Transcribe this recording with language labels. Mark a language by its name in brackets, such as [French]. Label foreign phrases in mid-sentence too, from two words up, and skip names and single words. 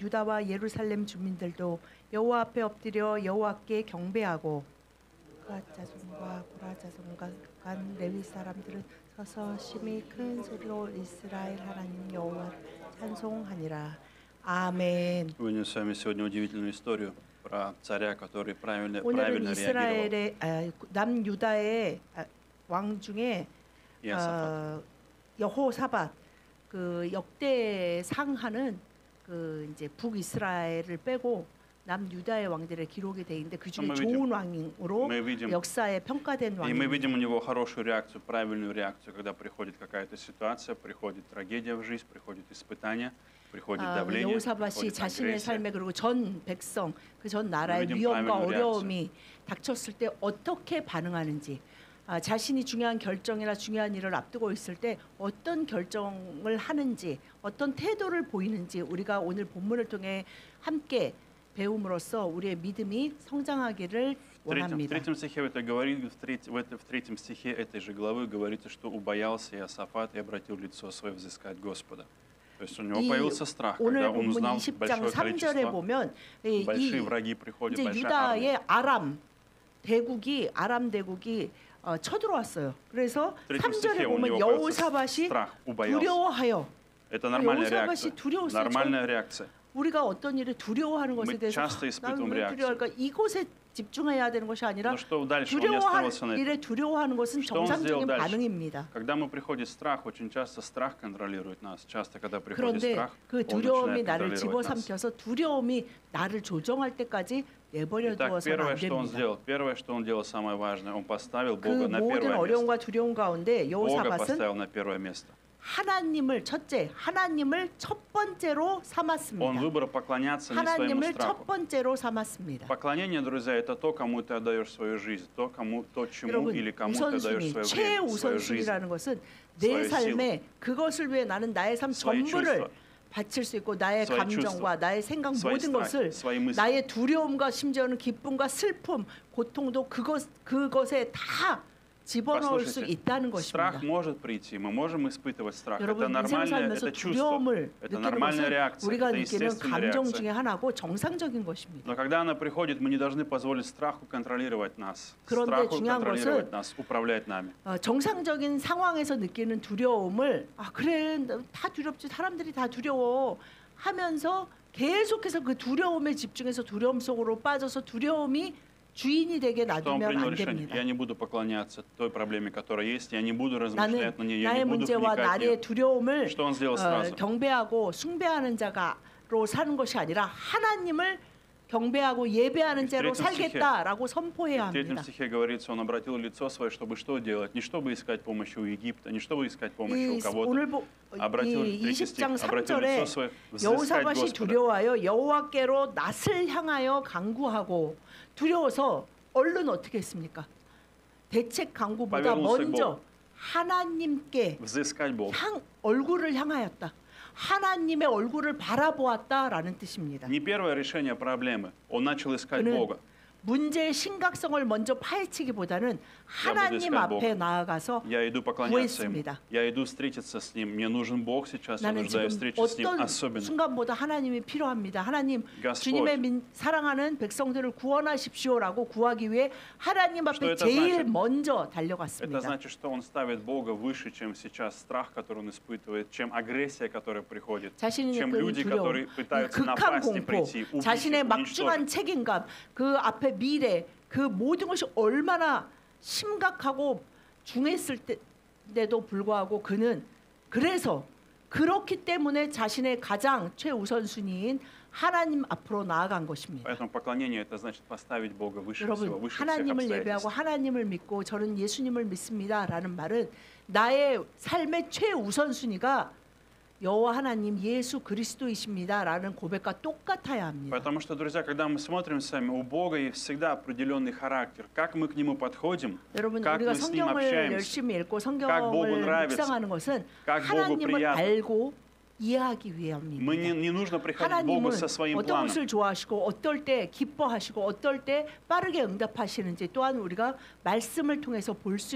[Korean] 유다와 예루살렘 주민들도 여호와 앞에 엎드려 여호와께 경배하고 갓 자손과 고라 자손과 간 레위 사람들은 서서 심히 큰 소리로 이스라엘 하나님 여호와를 찬송하니라. 아멘. [Russian] Вынес с вами сегодня удивительную историю про царя, который правильно [Korean] 오늘은 [Russian] реагировал. [Korean] 이스라엘의 남유다의 왕 중에 이호사밧. 여호사밧 그 역대상하는 그 이제 북이스라엘을 빼고 남유다의 왕들의 기록이 돼 있는데 그 중에 좋은 왕으로 역사에 평가된 [Russian] И мы [Korean] 왕입니다. [Russian] видим у него хорошую реакцию, правильную реакцию, когда приходит какая-то ситуация, приходит трагедия в жизнь, приходит испытание, приходит давление, [Korean] 여호사밧이 [Russian] приходит [Korean] 자신의 [Russian] агрессия. [Korean] 삶에 그리고 전 백성 그 전 나라의 위험과 어려움이 닥쳤을 때 어떻게 반응하는지 자신이 중요한 결정이나 중요한 일을 앞두고 있을 때 어떤 결정을 하는지 어떤 태도를 보이는지 우리가 오늘 본문을 통해 함께 배움으로써 우리의 믿음이 성장하기를 [Russian] В [Korean] 원합니다. [Russian] третьем стихе в третьем стихе этой же главы говорится, что убоялся Иосафат и обратил лицо свое взыскать Господа. То есть у него появился страх, [Korean] 오늘 [Russian] когда он [Korean] 본문 [Russian] узнал [Korean] 20장 [Russian] большое [Korean] 3절에 [Russian] количество, [Korean] 보면 [Russian] большие враги приходят, [Korean] 이제 [Russian] большая [Korean] 유다의 [Russian] армия. [Korean] 아람 대국이 쳐들어왔어요. 그래서 [Russian] В третьем [Korean] 3절에 [Russian] стихе у [Korean] 보면 [Russian] него [Korean] 여호사밧이 [Russian] страх, убоялся. [Korean] 두려워하여 [Russian] Это нормальная [Korean] 여호사밧이 [Russian] реакция. [Korean] 두려웠어요. [Russian] Нормальная реакция. [Korean] 우리가 어떤 일을 두려워하는 것에 [Russian] Мы [Korean] 대해서 [Russian] часто испытываем [Korean] 나는 왜 두려워할까? 이곳에 집중해야 되는 것이 아니라 [Russian] Но что дальше? Он не [Korean] 두려워할 [Russian] остановился на этом. [Korean] 일에 두려워하는 것은 [Russian] Что он сделал [Korean] 정상적인 [Russian] дальше? [Korean] 반응입니다. [Russian] Когда мы приходит страх, очень часто страх контролирует нас. Часто, когда приходит [Korean] 그런데 [Russian] страх, [Korean] 그 [Russian] он [Korean] 두려움이 [Russian] начинает [Korean] 나를 [Russian] контролировать нас. [Korean] 집어삼켜서 두려움이 나를 조정할 때까지 내버려 [Russian] Итак, [Korean] 두어서는 안 [Russian] первое, что он делал, самое важное, он поставил [Korean] 그 [Russian] Бога на [Korean] 모든 [Russian] первое место. [Korean] 어려움과 두려움 가운데 [Russian] Бога [Korean] 여호사밧은 [Russian] поставил на первое место. [Korean] 하나님을 첫 번째로 [Russian] Он [Korean] 삼았습니다. [Russian] выбрал поклоняться не своему [Korean] 하나님을 [Russian] страху. [Korean] 첫 번째로 삼았습니다. [Russian] Поклонение, друзья, это то, кому ты отдаешь свою жизнь, то, чему [Korean] 여러분 [Russian] или кому ты отдаешь [Korean] 우선순위, [Russian] свое время, свою жизнь, [Korean] 최우선순위라는 것은 내 [Russian] свои [Korean] 삶에 그것을 위해 나는 나의 삶 [Russian] свои [Korean] 전부를 [Russian] чувства, [Korean] 바칠 수 있고 나의 [Russian] свои [Korean] 감정과 나의 생각 [Russian] свои [Korean] 모든 [Russian] страхи, [Korean] 것을 [Russian] свои мысли. [Korean] 나의 두려움과 심지어는 기쁨과 슬픔, 고통도 그것에 다 집어넣을 수 [Russian] Послушайте, [Korean] 있다는 것입니다. [Russian] страх может прийти, мы можем испытывать страх. Это [Korean] 여러분 인생 [Russian] нормальное, [Korean] 살면서 [Russian] это чувство, [Korean] 두려움을 [Russian] это [Korean] 느끼는 [Russian] нормальная [Korean] 것은 [Russian] реакция, [Korean] 우리가 [Russian] это [Korean] 느끼는 [Russian] естественная [Korean] 감정 [Russian] реакция. [Korean] 중에 하나고 정상적인 것입니다. [Russian] Но когда она приходит, мы не должны позволить страху контролировать нас. [Korean] 그런데 [Russian] Страху [Korean] 중요한 [Russian] контролировать [Korean] 것은 [Russian] нас, управлять нами. [Korean] 정상적인 상황에서 느끼는 두려움을 그래 다 두렵지 사람들이 다 두려워 하면서 계속해서 그 두려움에 집중해서 두려움 속으로 빠져서 두려움이 주인이 되게 [Russian] Что он [Korean] 놔두면 [Russian] принял [Korean] 안 [Russian] решение? [Korean] 됩니다. [Russian] Я не буду поклоняться той проблеме, которая есть, я не буду [Korean] 나는 [Russian] размышлять на ней, я [Korean] 나의 [Russian] не буду [Korean] 문제와 [Russian] вникать в [Korean] 나의 [Russian] нее. [Korean] 두려움을 [Russian] Что он сделал сразу? [Korean] 경배하고 숭배하는 자가로 사는 것이 아니라 하나님을 경배하고 예배하는 자로 [Russian] третьем [Korean] 살겠다라고 선포해야 [Russian] В третьем [Korean] 합니다. [Russian] стихе говорится, он обратил лицо свое, чтобы что делать? Не чтобы искать помощи у Египта, не чтобы искать помощи у кого-то. [Korean] 오늘 [Russian] обратил, [Korean] 이 [Russian] третий стих, [Korean] 20장 [Russian] обратил [Korean] 3절에 [Russian] лицо свое, взыскать [Korean] 여호사밧이 [Russian] Господа. [Korean] 두려워하여 여호와께로 낯을 향하여 간구하고 두려워서 얼른 어떻게 했습니까? 대책 강구보다 [Russian] повернулся к [Korean] 먼저 [Russian] Богу. [Korean] 하나님께 [Russian] Взыскать Бога. [Korean] 얼굴을 향하였다. 하나님의 얼굴을 바라보았다라는 뜻입니다. [Russian] Не первое решение проблемы. Он начал искать [Korean] 그는 [Russian] Бога. [Korean] 문제의 심각성을 먼저 파헤치기보다는 하나님 [Russian] искать [Korean] 앞에 [Russian] Бога. [Korean] 나아가서 [Russian] Я иду поклоняться Ему. [Korean] 구했습니다. [Russian] Я иду встретиться с Ним. Мне нужен Бог сейчас. Я [Korean] 나는 지금 [Russian] нуждаюсь в встрече с Ним [Korean] 어떤 [Russian] особенно. [Korean] 순간보다 하나님이 필요합니다. 하나님 [Russian] Господь. [Korean] 주님의 사랑하는 백성들을 구원하십시오라고 구하기 위해 하나님 [Russian] Что [Korean] 앞에 [Russian] это [Korean] 제일 [Russian] значит? [Korean] 먼저 [Russian] Это [Korean] 달려갔습니다. [Russian] значит, что он ставит Бога выше, чем сейчас страх, который он испытывает, чем агрессия, которая приходит, [Korean] 자신의 [Russian] чем [Korean] 그 [Russian] люди, [Korean] 두려움, [Russian] которые [Korean] 이 [Russian] пытаются [Korean] 극한 [Russian] напасть и [Korean] 공포, [Russian] прийти, убить [Korean] 자신의 [Russian] их, [Korean] 막중한 [Russian] уничтожить. [Korean] 책임감, 그 앞에 미래, 그 모든 것이 얼마나 심각하고 중했을 때에도 불구하고 그는 그래서 그렇기 때문에 자신의 가장 최우선순위인 하나님 앞으로 나아간 것입니다. [Russian] Поэтому поклонение это значит поставить Бога выше всего, [Korean] 여러분 [Russian] выше всех [Korean] 하나님을 [Russian] обстоятельств. [Korean] 예배하고 하나님을 믿고 저는 예수님을 믿습니다라는 말은 나의 삶의 최우선순위가 여호와 하나님 예수 그리스도이십니다라는 고백과 똑같아야 합니다. [Russian] Потому что, друзья, когда мы смотрим с вами, у Бога есть всегда определенный характер. Как мы к Нему подходим, [Korean] 여러분 [Russian] как [Korean] 우리가 [Russian] мы с Ним [Korean] 성경을 [Russian] общаемся, [Korean] 열심히 읽고 [Russian] как Богу [Korean] 성경을 [Russian] нравится, [Korean] 묵상하는 것은 [Russian] как Богу [Korean] 하나님을 [Russian] приятно. [Korean] 알고 이해하기 [Russian] Мы [Korean] 위함입니다. [Russian] не нужно приходить к Богу [Korean] 하나님은 [Russian] со своим [Korean] 어떤 [Russian] планом. [Korean] 것을 좋아하시고 어떨 때 기뻐하시고 어떨 때 빠르게 응답하시는지 또한 우리가 말씀을 통해서 볼 수